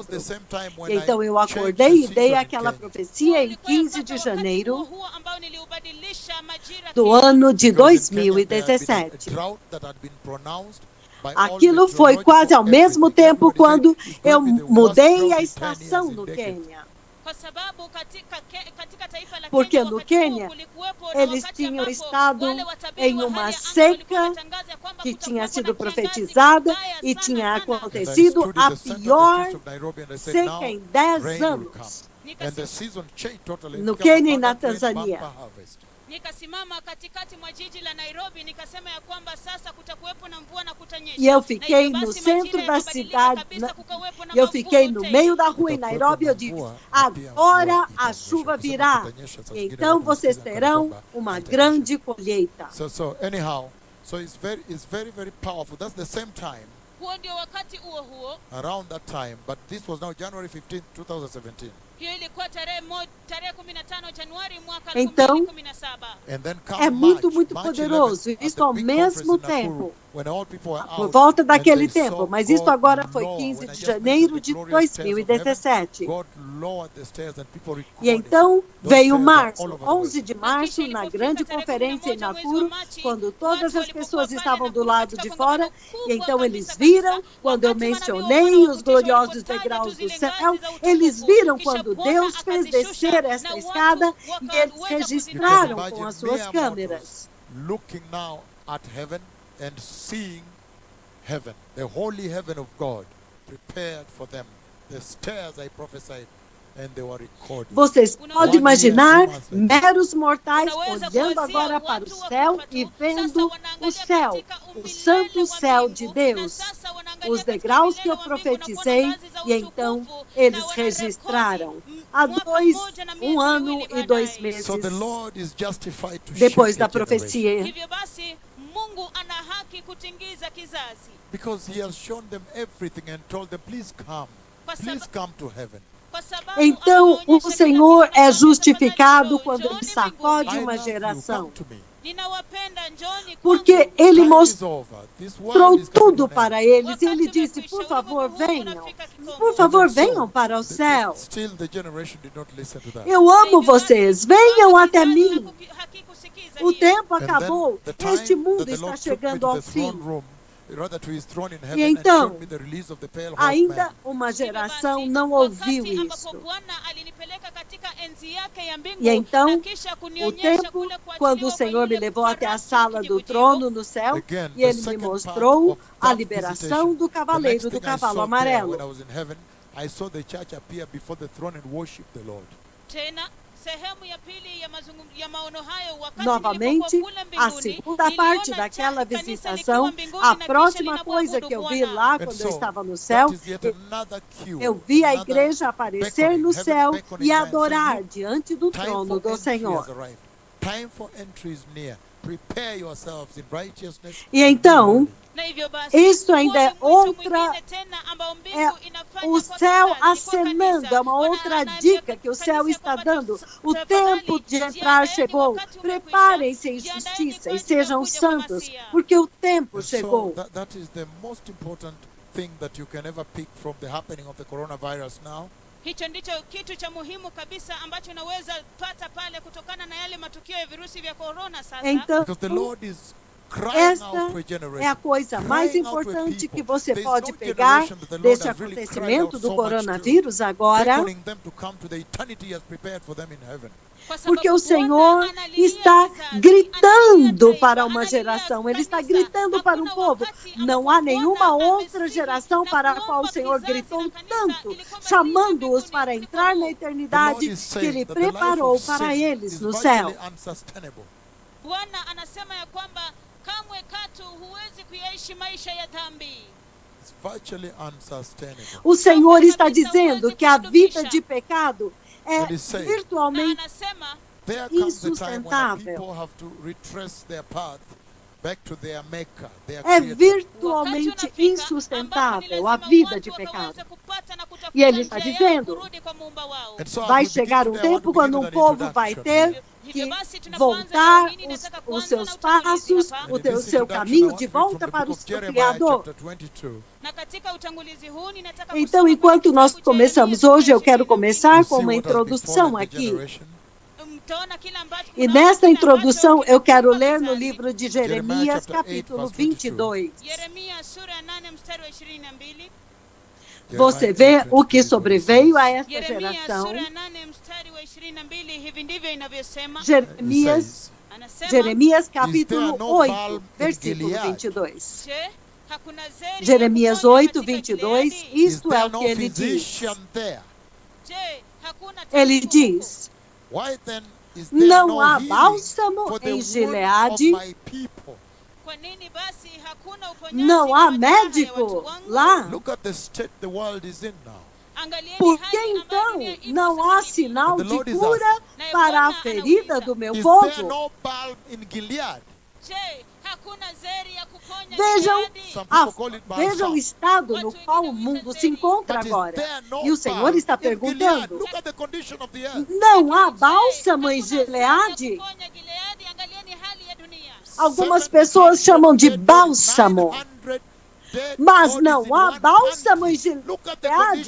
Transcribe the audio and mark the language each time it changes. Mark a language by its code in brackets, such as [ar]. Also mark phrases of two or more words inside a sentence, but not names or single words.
[pt] Então eu acordei e dei aquela profecia em 15 de janeiro do ano de 2017. Aquilo foi quase ao mesmo tempo quando eu mudei a estação no Quênia. [sw] Kwa sababu katika taifa la [pt] Porque [sw] Kenya [pt] no [sw] wakati huo [pt] Quênia, [sw] kulikuwepo na [pt] eles [sw] wakati [pt] tinham [sw] ambapo [pt] estado [sw] wale watabiri [pt] em [sw] wa [pt] uma [sw] hali ya anga walikuwa [pt] seca [sw] wametangaza kwamba [pt] que [sw] kutakuwepo [pt] tinha sido [sw] na kiangazi [pt] profetizada [sw] kibaya [pt] e [sw] sana [pt] tinha [sw] sana. [en] And I [pt] acontecido [en] stood in [pt] a [en] the center of the [pt] pior [en] streets of Nairobi and I said, [pt] seca [en] now [pt] em 10 [en] rain will come. [pt] anos. [en] And the season changed totally. It [pt] No [en] became [pt] Quênia e na [en] abundant rain, [pt] Tanzânia. [en] bumper harvest. [sw] Nikasimama katikati mwa jiji la Nairobi nikasema ya kwamba sasa kutakuwepo na mvua na kutanyesha. [pt] E eu [sw] Na [pt] fiquei [sw] hivyo [pt] no [sw] basi [pt] centro [sw] majira [pt] da [sw] yakabadilika [pt] cidade, [sw] kabisa, kukawepo na [pt] e eu [sw] mavuno [pt] fiquei no [sw] tele. [pt] meio da rua em Nairobi e eu disse, agora a chuva virá, então vocês terão uma grande colheita. [en] So anyhow, so it's very, very powerful. That's the same time, [sw] Huo ndio wakati huo. [en] around that time, but this was now January 15, 2017. [sw] Hiyo ilikuwa tarehe 15 Januari mwaka [pt] Então, [sw] 2017. [en] And then come [pt] é muito, muito [en] March [pt] poderoso. [en] 11th, at [pt] Isso [en] the [pt] ao [en] big [pt] mesmo [en] conference in Nakuru, [pt] tempo, [en] when all people were [pt] por [en] out, [pt] volta [en] and [pt] daquele [en] they [pt] tempo. [en] saw [pt] Mas isso [en] God [pt] agora foi [en] lower. [pt] 15 [en] When I [pt] de [en] just [pt] janeiro [en] mentioned [pt] de [en] the glorious stairs of heaven, [pt] 2017. [en] God lowered the stairs and people [pt] E [en] recorded. [pt] então [en] Those [pt] veio [en] stairs are [pt] março, [en] all over the world. [pt] 11 de março, na grande conferência em Nakuru, quando todas as pessoas estavam do lado de fora, e então eles viram, quando eu mencionei os gloriosos degraus do céu, eles viram quando Deus fez descer essa escada e eles registraram com as suas câmeras. [en] Looking now at heaven and seeing heaven, the holy heaven of God, prepared for them. The stairs I prophesied, and they were recorded. [pt] Vocês podem imaginar meros mortais olhando agora para o céu e vendo o céu, o santo céu de Deus, os degraus que eu profetizei, e então eles registraram há 1 ano e 2 meses [en] So the Lord is justified to [pt] depois [en] shake [pt] da [en] a generation, [pt] profecia. [sw] Hivyo basi Mungu ana haki kutingiza kizazi. [en] because He has shown them everything and told them, please come to heaven. [sw] Kwa sababu [pt] Então o [sw] ameonyesha [pt] Senhor [sw] kila [pt] é [sw] kitu, [pt] justificado [sw] njooni [pt] quando Ele [sw] mbinguni. [pt] sacode [en] I [pt] uma [en] love you, [pt] geração, [en] come to me. [sw] Ninawapenda, njooni [pt] porque [sw] kwangu. [pt] Ele [en] Time is [pt] mostrou [en] over. This world is coming [pt] tudo [en] to an end. [pt] para eles. E Ele [sw] Wakati [pt] disse, [sw] umekwisha, [pt] por favor, [sw] ulimwengu huu [pt] venham. [sw] unafika kikomo. [pt] Por favor, [en] And so, [pt] venham para o céu. [en] Still the generation did not listen to that. [pt] Eu amo vocês, venham até mim. [sw] Hakikusikiza [pt] O [sw] hiyo. [pt] tempo [en] And then [pt] acabou. [en] the time [pt] Este [en] that [pt] mundo [en] the [pt] está [en] Lord took me [pt] chegando [en] to [pt] ao [en] the throne [pt] fim. [en] room, rather to His throne in heaven, [pt] então, [en] and showed me the release of the pale [pt] Ainda [en] horseman. [pt] uma [sw] Hivyo [pt] geração [sw] basi, [pt] não ouviu [sw] wakati ambapo [pt] isso. [sw] Bwana alinipeleka katika enzi yake ya mbingu, [pt] E então, [sw] na kisha [pt] O [sw] kunionyesha [pt] tempo, [sw] kule kuachiliwa [pt] quando o [sw] kwa [pt] Senhor me [sw] yule [pt] levou até a [sw] farasi [pt] sala do [sw] kijivujivu, [pt] trono no céu, [en] Again, [pt] e [en] the [pt] Ele me [en] second part [pt] mostrou [en] of [pt] a [en] that [pt] liberação [en] visitation. [pt] do [en] The [pt] cavaleiro [en] next [pt] do [en] thing I [pt] cavalo [en] saw there [pt] amarelo. [en] when I was in heaven, I saw the church appear before the throne and worship the Lord. [sw] Tena sehemu ya pili ya maono hayo, wakati [pt] Novamente, [sw] nilipokuwa kule [pt] a [sw] mbinguni, [pt] segunda parte [sw] niliona [pt] daquela [sw] kanisa [pt] visitação, [sw] likiwa mbinguni [pt] a [sw] na kisha [pt] próxima coisa [sw] linamwabudu [pt] que eu vi [sw] Bwana. [pt] lá [en] And [pt] quando eu [en] so, [pt] estava no céu, [en] that is yet another cue, [pt] eu vi a [en] another [pt] igreja aparecer [en] beckoning, [pt] no [en] heaven [pt] céu [en] beckoning [pt] e [en] man, [pt] adorar [en] saying, [pt] diante do [en] time [pt] trono [en] for [pt] do [en] entry [pt] Senhor. [en] has arrived. Time for entry is near. Prepare yourselves in righteousness. [pt] E então, [sw] Na hivyo basi, [pt] isso ainda é [sw] huo ni mwito [pt] outra, [sw] mwingine tena ambao mbingu [pt] é [sw] inafanya [pt] o [sw] kwa [pt] céu [sw] kizazi, kwa [pt] acenando, [sw] kanisa. [pt] é uma outra [sw] Anaambia [pt] dica que o [sw] kanisa [pt] céu [sw] ya [pt] está [sw] kwamba [pt] dando. O [sw] tafadhali, [pt] tempo de entrar [sw] jiandaeni, [pt] chegou. [sw] wakati umekwisha. [pt] Preparem-se em [sw] Jiandaeni [pt] justiça [sw] kwa [pt] e [sw] ajili ya [pt] sejam [sw] kuja kwa [pt] santos, [sw] Masia. [pt] porque o tempo [en] And [pt] chegou. [en] so that is the most important thing that you can ever pick from the happening of the coronavirus now. [sw] Hicho ndicho kitu cha muhimu kabisa ambacho unaweza pata pale kutokana na yale matukio ya virusi vya korona sasa. [pt] Então, [en] Because the Lord is crying out to a [pt] esta é a [en] generation. [pt] coisa mais [en] Crying out to a [pt] importante que [en] people. [pt] você [en] There's [pt] pode [en] no [pt] pegar [en] generation that the Lord [pt] deste [en] has really cried [pt] acontecimento [en] out [pt] do [en] so much to, [pt] coronavírus agora, [en] beckoning them to come to the eternity He has prepared for them in heaven. [sw] Kwa sababu [pt] porque o [sw] Bwana [pt] Senhor [sw] analilia [pt] está [sw] kizazi, [pt] gritando [sw] analilia [pt] para [sw] taifa, [pt] uma [sw] analilia [pt] geração, Ele está [sw] kanisa. [pt] gritando para um [sw] Hakuna [pt] povo. [sw] wakati [pt] Não há [sw] ambapo [pt] nenhuma [sw] Bwana [pt] outra [sw] amesihi [pt] geração [sw] na [pt] para a qual o [sw] kuomba [pt] Senhor [sw] kizazi [pt] gritou [sw] na kanisa [pt] tanto, [sw] ili kwamba [pt] chamando-os [sw] mbinguni [pt] para [sw] kuliko [pt] entrar na [sw] huu. [en] The Lord [pt] eternidade [en] is [pt] que [en] saying [pt] Ele [en] that the life [pt] preparou [en] of [pt] para [en] sin [pt] eles [en] is [pt] no [en] virtually [pt] céu. [en] unsustainable. [sw] Bwana anasema ya kwamba kamwe katu huwezi kuyaishi maisha ya dhambi. [en] It's virtually unsustainable. [pt] O Senhor está dizendo que a vida de pecado é Ele say, [sw] Na [pt] virtualmente [sw] anasema [en] There comes the time when the [pt] insustentável. [en] people have to retrace their path back to their maker, their [pt] É [en] creator. [pt] virtualmente [sw] wakati unafika [pt] insustentável [sw] ambapo [pt] a [sw] ni lazima [pt] vida [sw] watu [pt] de pecado. [sw] wakaweze kupata na kutafuta [pt] E ele está [sw] njia yao [pt] dizendo, [sw] kurudi kwa Muumba wao. [en] And so as [pt] vai [en] we begin [pt] chegar [en] today, [pt] um [en] I want to [pt] tempo [en] begin [pt] quando [en] with [pt] um [en] an [pt] povo vai [en] introduction. [pt] ter [sw] Hivyo [pt] que [sw] basi tunapoanza [pt] voltar [sw] leo hii nataka [pt] os [sw] kuanza [pt] seus [sw] na utangulizi [pt] passos, [sw] hapa. [pt] o [en] And in this [pt] seu [en] introduction, I [pt] caminho [en] want [pt] de [en] to read from [pt] volta [en] the [pt] para [en] book [pt] o [en] of [pt] seu [en] Jeremiah, [pt] Criador. [en] chapter 22. [sw] Na katika utangulizi huu ninataka [pt] Então, [sw] kusoma [pt] enquanto [sw] kwenye [pt] nós [sw] kitabu cha [pt] começamos [sw] Yeremia [pt] hoje, eu quero [sw] 22. [pt] começar [en] You [pt] com [en] see [pt] uma [en] what has [pt] introdução [en] befallen the [pt] aqui. [en] generation? [sw] Mtaona kila ambacho [pt] E [sw] mnaona [pt] nesta [sw] kila [pt] introdução [sw] ambacho [pt] eu quero [sw] kimekumba [pt] ler no [sw] kizazi. [pt] livro de [en] Jeremiah [pt] Jeremias, [en] chapter 8, [pt] capítulo [en] verse 22. [pt] 22. [sw] Yeremia sura ya 8 mstari wa 22. [pt] Você vê o que sobreveio a esta [sw] Yeremia [pt] geração. [sw] sura ya 8 mstari wa 22, hivi ndivyo inavyosema. [pt] Jeremias capítulo 8, versículo 22. Jeremias 8, 22, isto é o que ele diz. Ele diz: não há bálsamo em Gileade, não há médico lá. [en] Look at the state the world is in now. [pt] Por que então não há sinal de cura para a ferida do meu povo? [en] Is there no balm in Gilead? [pt] Vejam o estado no qual o mundo se encontra agora. E o Senhor está perguntando: não há bálsamo em Gileade? Algumas pessoas chamam de bálsamo, mas não há bálsamo em Gileade.